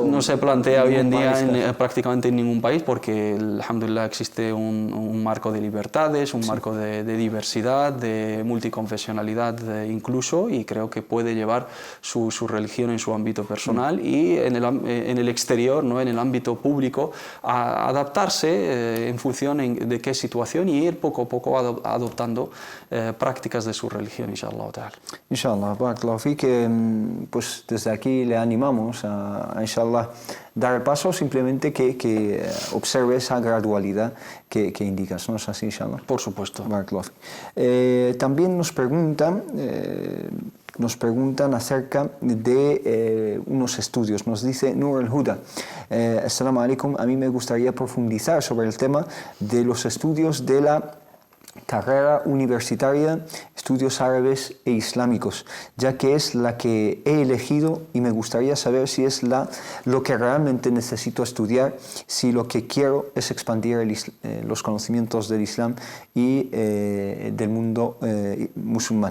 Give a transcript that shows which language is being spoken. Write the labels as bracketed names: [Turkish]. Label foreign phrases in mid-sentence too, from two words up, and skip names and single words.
[Spanish] No se plantea hoy en día prácticamente en ningún país, porque, alhamdulillah, existe un marco de libertades, un marco de diversidad, de multiconfesionalidad incluso, y creo que puede llevar su religión en su ámbito personal y en el exterior, ¿no?, en el ámbito público, a adaptarse en función de qué situación, y ir poco a poco adoptando prácticas de su religión, [Arabic] إن شاء الله تعالى. إن شاء الله، بارك الله فيك, [Spanish] pues desde aquí le animamos a inshallah dar el paso, simplemente que observe esa gradualidad que indicas, ¿no es así, inshallah? Por supuesto. [Arabic] بارك الله فيك. [Spanish] También nos preguntan acerca de unos estudios. Nos dice Nur al-Huda: [Arabic] السلام عليكم, [Spanish] a mí me gustaría profundizar sobre el tema de los estudios de la carrera universitaria, estudios árabes e islámicos, ya que es la que he elegido, y me gustaría saber si es lo que realmente necesito estudiar, si lo que quiero es expandir los conocimientos del Islam y del mundo musulmán.